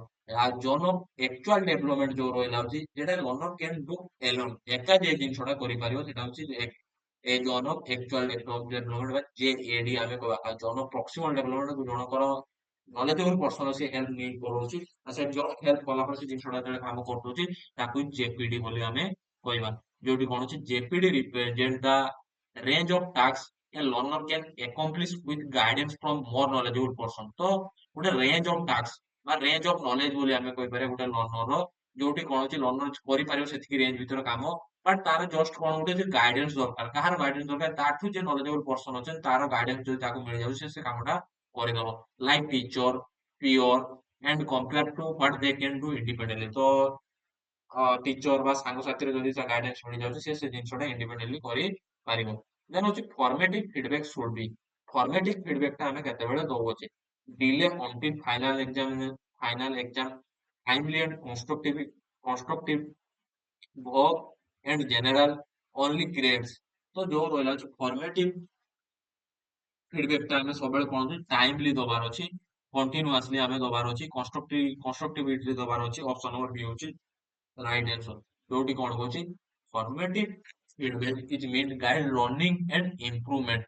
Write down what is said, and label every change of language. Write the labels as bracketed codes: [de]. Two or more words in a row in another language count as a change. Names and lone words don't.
[or] ଆଉ [en] zone of actual development [or] ଯୋଉ ରହିଲା ହଉଛି, ଯେଟା [en] learner can do alone, [or] ଏକା ଯେ ଜିନିଷଟା କରିପାରିବ, ସେଟା ହଉଛି ଏ [en] zone of actual development [or] ବା ଜେଏଡି ଆମେ କହିବା। ଆଉ [en] zone of proximal development [or] ଜଣଙ୍କର [en] knowledgeable person [or] ସେ [en] help need [or] କରୁଛି, ଆଉ ସେ [en] just help [or] କଲା ପରେ ସେ ଜିନିଷଟା ଯେତେବେଳେ କାମ କରିଦଉଛି, ତାକୁ ଜେପିଡି ବୋଲି ଆମେ କହିବା। ଯୋଉଠି କଣ ଅଛି? [en] JPD represent the range of tasks a learner can accomplish with guidance from more knowledgeable person। [or] ତ ଗୋଟେ [en] range of tasks [or] ବା [en] range of knowledge [or] ବୋଲି ଆମେ କହିପାରିବା ଗୋଟେ ଲର୍ନର, ଯୋଉଠି କଣ ଅଛି? ଲର୍ନର କରିପାରିବ ସେତିକି ରେଞ୍ଜ ଭିତରେ କାମ, ବଟ୍ ତାର ଜଷ୍ଟ କଣ ଗୋଟେ ଯେ ଗାଇଡେନ୍ସ ଦରକାର। କାହାର ଗାଇଡେନ୍ସ ଦରକାର? ତାଠୁ ଯେ [en] knowledgeable person [or] ଅଛନ୍ତି, ତାର ଗାଇଡେନ୍ସ ଯଦି ତାକୁ ମିଳିଯାଉଛି, ସେ କାମଟା କରିଦବ। [en] like teacher, peer and compared to what they can do independently। [or] ତ ଟିଚର ବା ସାଙ୍ଗସାଥିରେ ଯଦି ତା ଗାଇଡେନ୍ସ ମିଳିଯାଉଛି, ସେ ସେ ଜିନିଷଟା ଇଣ୍ଡିପେଣ୍ଡେଣ୍ଟଲି କରିପାରିବ। [en] ଦେନ୍ ହଉଛି formative feedback should be. formative feedback [or] ଆମେ କେତେବେଳେ ଦଉଛେ? [en] delay until final exam timely and constructive work and general only grades। [or] ତ ଯୋଉ ରହିଲା ଅଛି [en] formative feedback [or] ଟା ଆମେ ସବୁବେଳେ କଣ ଟାଇମଲି ଦବାର ଅଛି, କଣ୍ଟିନ୍ୟୁଆସଲି ଆମେ ଦବାର ଅଛି, କନଷ୍ଟ୍ରକ୍ଟିଭିଟି ଦବାର ଅଛି। [en] option number B ହଉଛି right answer. [or] ଯୋଉଠି କଣ କହୁଛି? [en] formative feedback is meant guide learning and improvement.